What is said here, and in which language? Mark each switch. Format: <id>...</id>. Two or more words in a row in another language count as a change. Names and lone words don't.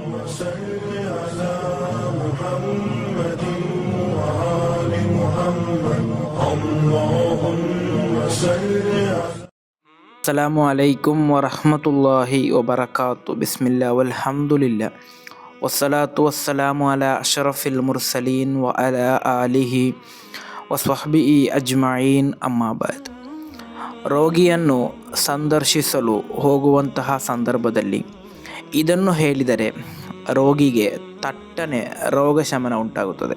<ar>صل على محمد وآل محمد اللهم صل على السلام عليكم ورحمة الله وبركاته. بسم الله والحمد لله والصلاة والسلام على أشرف المرسلين وعلى آله وصحبه أجمعين. أما بعد.</ar> <kn>ರೋಗಿಯನ್ನು ಸಂದರ್ಶಿಸಲು ಹೋಗುವಂತಹ ಸಂದರ್ಭದಲ್ಲಿ ಇದನ್ನು ಹೇಳಿದರೆ ರೋಗಿಗೆ ತಟ್ಟನೆ ರೋಗ ಶಮನ ಉಂಟಾಗುತ್ತದೆ.</kn>